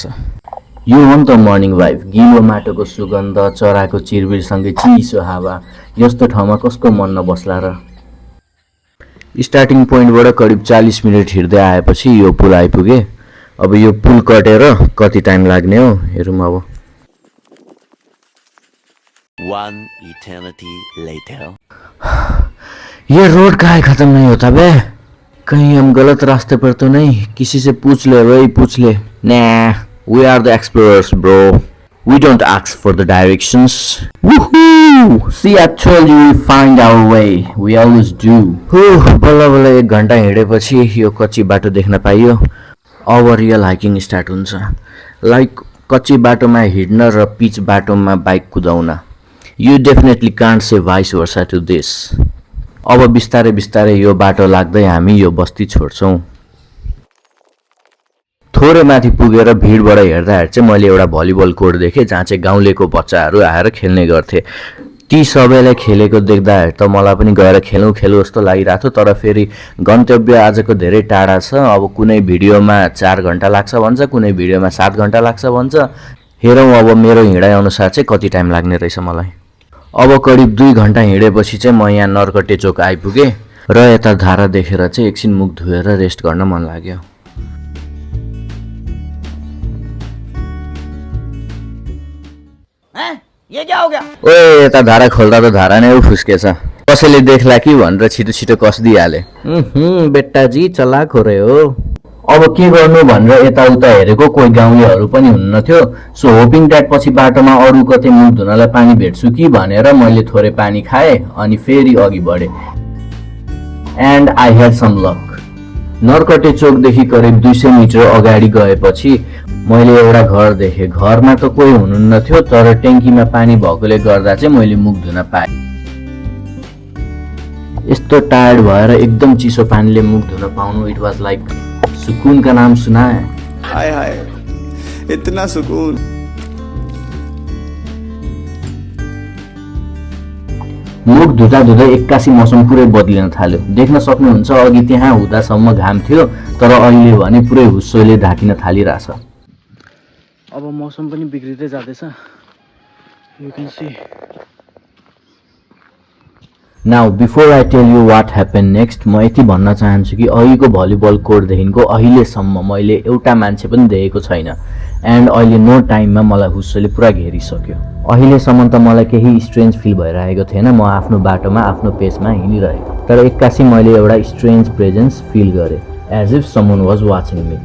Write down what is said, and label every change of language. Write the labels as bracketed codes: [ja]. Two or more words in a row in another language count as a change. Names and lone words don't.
[ne] यो हो नि त [en] morning vibe, [ne] गिलो माटोको सुगन्ध, चराको चिरबिरसँगै चिसो हावा। यस्तो ठाउँमा कसको मन नबस्ला र। [en] starting pointबाट [ne] करिब 40 मिनट हिँड्दै आएपछि यो पुल आइपुगे। अब यो पुल कटेर कति टाइम लाग्ने हो हेरौँ। अब [en] One eternity later. [hi] ये रोड काहे खत्म नहीं होता बे? कहीं हम गलत रास्ते पर तो नहीं? किसी से पूछ ले भाई, पूछ ले। [en] Nah, we are the explorers, bro. We don't ask for the directions. Woohoo! See, I told you we'll find our way. We always do. [ne] बल्ल बल्ल 1 घन्टा हिँडेपछि यो कच्ची बाटो देख्न पाइयो। अब [en] real hiking start [ne] हुन्छ। लाइक कच्ची बाटोमा हिँड्न र पिच बाटोमा बाइक कुदाउन। [en] You definitely can't say vice versa to this. [ne] अब बिस्तारै बिस्तारै यो बाटो लाग्दै हामी यो बस्ती छोड्छौँ। थोरै माथि पुगेर भिडबाट हेर्दा चाहिँ मैले एउटा भलिबल कोर्ट देखेँ जहाँ चाहिँ गाउँलेको बच्चाहरू आएर खेल्ने गर्थे। ती सबैलाई खेलेको देख्दा त मलाई पनि गएर खेलौँ जस्तो लागिरहेको थियो। तर फेरि गन्तव्य आजको धेरै टाढा छ। अब कुनै भिडियोमा 4 घन्टा लाग्छ भन्छ, कुनै भिडियोमा 7 घन्टा लाग्छ भन्छ। हेरौँ अब मेरो हिँडाइ अनुसार चाहिँ कति टाइम लाग्ने रहेछ मलाई। अब करिब 2 घन्टा हिँडेपछि चाहिँ म यहाँ नरकटे चोक आइपुगेँ र यता धारा देखेर चाहिँ एकछिन मुख धोएर रेस्ट गर्न मन लाग्यो। [hi] ये क्या हो गया? ओए, [ne] यता धारा खोल्दा त धारा नै फुस्केछ। कसैले देख्ला कि भनेर छिटो छिटो कसिदिइहाले। [hi] बेट्टाजी चलाक हो रहे हो। [ne] अब के गर्नु भनेर यताउता हेरेको, कोही गाउँलेहरू पनि हुन्न थियो। [en] so hoping that [ne] पछि बाटोमा अरू कतै मुख धुनलाई पानी भेट्छु कि भनेर मैले थोरै पानी खाएँ अनि फेरि अघि बढेँ। [en] and I had some luck. [ne] नरकटे चोकदेखि करिब 200 मिटर अगाडि गएपछि मैले एउटा घर देखेँ। घरमा त कोही हुनुहुन्न थियो, तर ट्याङ्कीमा पानी भएकोले गर्दा चाहिँ मैले मुख धुन पाएँ। यस्तो टायर्ड भएर एकदम चिसो पानीले मुख धुन पाउनु, [en] it was like [hi] सुकून का नाम सुना है? हाय हाय, इतना सुकून। [ne] मुख धुँदा धुँदै एक्कासी मौसम पुरै बदलिन थाल्यो। देख्न सक्नुहुन्छ अघि त्यहाँ हुँदासम्म घाम थियो, तर अहिले भने पुरै हुस्सोले ढाकिन थालिरहेछ। अब मौसम पनि बिग्रिँदै जाँदैछ। [en] you can see. now before I tell you what happen next, [ne] म यति भन्न चाहन्छु कि अघिको भलिबल कोर्टदेखिको अहिलेसम्म मैले एउटा मान्छे पनि देखेको छैन। एन्ड अहिले [en] no timeमा [ne] मलाई हुस्सोले पुरा घेरिसक्यो। अहिलेसम्म त मलाई केही [en] strange feel [ne] भइरहेको थिएन। म आफ्नो बाटोमा आफ्नो पेसमा हिँडिरहेको, तर एक्कासी मैले एउटा [en] strange presence [ne] फिल गरेँ, [en] as if someone was watching me.